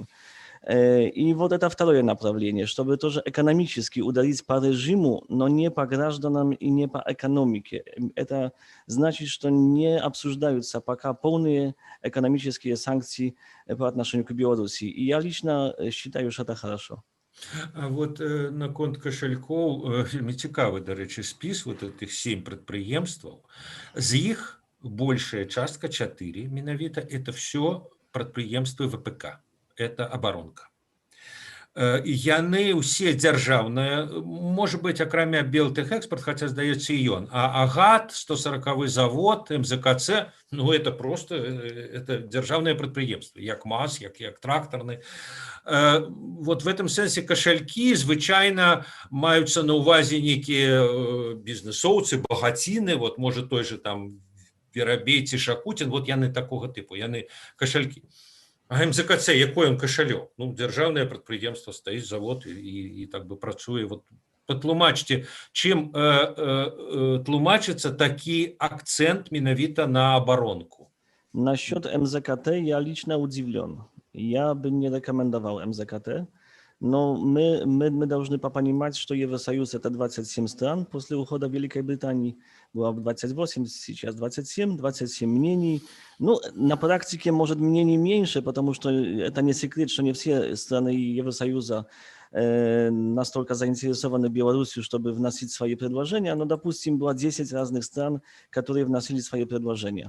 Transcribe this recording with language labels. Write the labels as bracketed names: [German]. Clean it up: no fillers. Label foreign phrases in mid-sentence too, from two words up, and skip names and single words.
[Russian] И вот это второе направление, чтобы тоже экономически ударить по режиму, но не по гражданам и не по экономике. Это значит, что не обсуждаются пока полные экономические санкции по отношению к Беларуси. И я лично считаю, что это хорошо. [Belarusian] А вот наконт кашалькоў вельмі цікавы, дарэчы, спіс [Russian] вот этих [Belarusian] 7 прадпрыемстваў. З іх большая частка 4 менавіта [Russian] это все [Belarusian] прадпрыемствы ВПК, это абаронка. І яны ўсе дзяржаўныя, можа быць, акрамя Белтэхэкспарт, хаця здаецца і ён, а АГАТ, 140 завод, МЗКЦ, [Russian] ну это просто это [Belarusian] дзяржаўныя прадпрыемствы, як МАЗ, як трактарны. [Russian] Вот в этом [Belarusian] сэнсе кашалькі звычайна маюцца на ўвазе нейкія бізнесоўцы, багаціны, вот можа [Russian] той же [Belarusian] там Верабей ці Шакутін, вот яны такога тыпу, яны кашалькі. А МЗКЦ, якой он кашалёк? Ну, дзяржаўнае прадпрыемства, стаіць завод і так бы працуе. Вот патлумачце, чым тлумачыцца такі акцент менавіта на абаронку? [Russian] Насчет МЗКТ я лично удивлен. Я бы не рекомендовал МЗКТ, но мы должны понимать, что Евросоюз это 27 стран после ухода Великой Британии. Было 28, сейчас 27 мнений. Ну, на практике, может, мнений меньше, потому что это не секрет, что не все страны Евросоюза настолько заинтересованы Беларусью, чтобы вносить свои предложения, но, допустим, было 10 разных стран, которые вносили свои предложения.